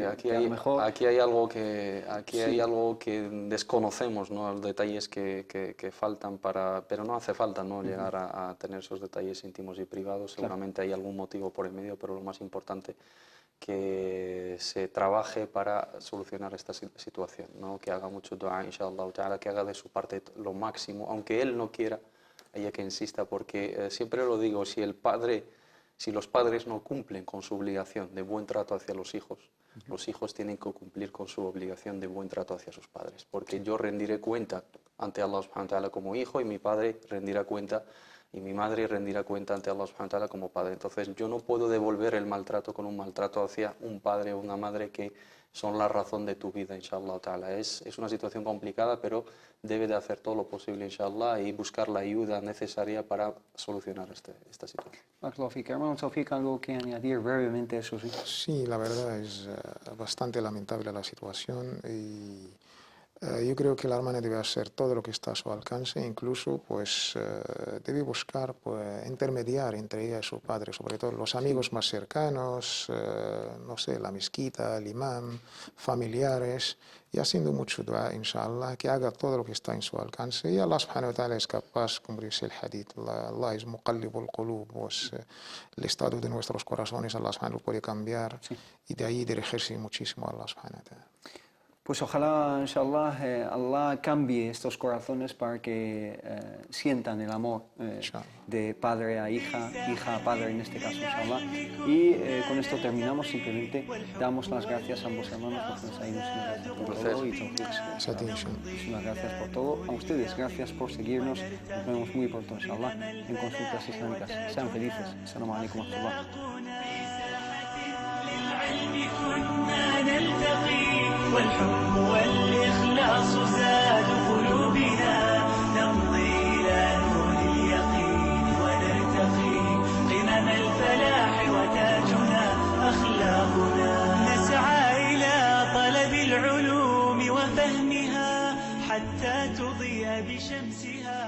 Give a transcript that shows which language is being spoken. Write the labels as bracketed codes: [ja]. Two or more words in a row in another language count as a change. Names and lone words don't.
[es] sí, aquí hay algo que desconocemos, ¿no? Los detalles que faltan pero no hace falta, ¿no? Llegar a tener esos detalles íntimos y privados. Seguramente hay algún motivo por el medio, pero lo más importante que se trabaje para solucionar esta situación, ¿no? Que haga mucho dua, [ar] إن شاء الله تعالى, [es] que haga de su parte lo máximo, aunque él no quiera, ella que insista, porque siempre lo digo, si los padres no cumplen con su obligación de buen trato hacia los hijos tienen que cumplir con su obligación de buen trato hacia sus padres, porque yo rendiré cuenta ante Allah [ar] سبحانه وتعالى [es] como hijo y mi padre rendirá cuenta y mi madre rendirá cuenta ante Allah [ar] سبحانه وتعالى [es] como padre. Entonces yo no puedo devolver el maltrato con un maltrato hacia un padre o una madre que son la razón de tu vida, [ar] إن شاء الله تعالى. [es] Es una situación complicada, pero debe de hacer todo lo posible, inshallah, y buscar la ayuda necesaria para solucionar esta situación. Hermano Taufik, ¿algo que añadir brevemente a eso? Sí, la verdad es bastante lamentable la situación y yo creo que la hermana debe hacer todo lo que está a su alcance, incluso pues debe buscar intermediar entre ella y su padre, sobre todo los amigos más cercanos, no sé, la mezquita, el imam, familiares, y haciendo mucho dua, inshallah, que haga todo lo que está en su alcance. Y Allah [ar] سبحانه وتعالى [es] es capaz, como dice el hadith, Allah es [ar] مقلب القلوب, [es] pues el estado de nuestros corazones Allah subhanahu puede cambiar, y de ahí dirigirse muchísimo a Allah [ar] سبحانه وتعالى. [es] Pues ojalá, inshallah, Allah cambie estos corazones para que sientan el amor de padre a hija, hija a padre en este caso, inshallah. Y con esto terminamos, simplemente damos las gracias a ambos hermanos por todo y muchísimas gracias por todo. A ustedes, gracias por seguirnos. Nos vemos muy pronto, inshallah, en Consultas Islámicas. Sean felices. [ar] السلام عليكم ورحمة الله. والحب والإخلاص زاد قلوبنا نمضي إلى نور اليقين ونرتقي قمم الفلاح وتاجنا أخلاقنا نسعى إلى طلب العلوم وفهمها حتى تضيء بشمسها